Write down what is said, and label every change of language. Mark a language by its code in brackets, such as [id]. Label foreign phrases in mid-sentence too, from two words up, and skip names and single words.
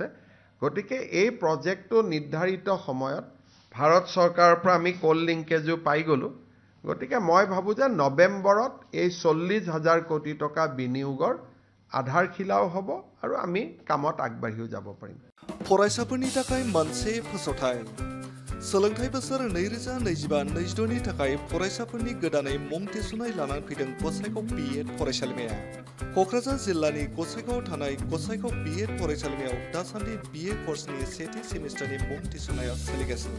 [as] গতিকে এই প্ৰজেক্টটো নিৰ্ধাৰিত সময়ত ভাৰত চৰকাৰৰ পৰা আমি [en] coal linkage [as] পাই গ'লোঁ। গতিকে মই ভাবোঁ যে নৱেম্বৰত এই ৪০,০০০ কোটি টকা বিনিয়োগৰ আধাৰশিলাও হ'ব আৰু আমি কামত আগবাঢ়িও যাব পাৰিম। [brx] फरायसाफोरनि थाखाय मोनसे फोसावथाय। सोलोंथाइ बोसोर 2025-26 नि थाखाय फरायसाफोरनि गोदानै मुं थिसननाय लानानै फैदों गसाइगाव बिएड फरायसालिमाया। क'क्राझार जिल्लानि गसाइगावआव थानाय गसाइगाव बिएड फरायसालिमायाव दासान्दि बिए कर्सनि सेथि सेमिस्टारनि मुं थिसननाया सोलिगासिनो।